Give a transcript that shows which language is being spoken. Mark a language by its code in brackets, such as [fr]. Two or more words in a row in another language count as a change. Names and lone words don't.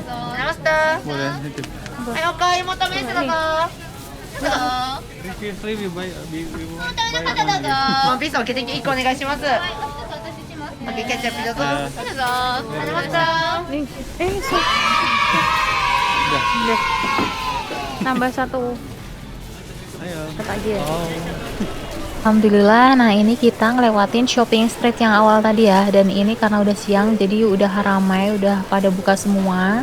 [id] Boleh. Itu. [en] Previously we buy one. [ja] ワンピースを決定1個お願いします。オッケー、キャッチアップどうぞ。どうぞ。ありました。 [id] Udah. Tambah 1 Ayo. dapat aja ya. Oh. Alhamdulillah, nah ini kita ngelewatin [en] shopping street [id] yang awal tadi ya. Dan ini karena udah siang, jadi udah ramai, udah pada buka semua.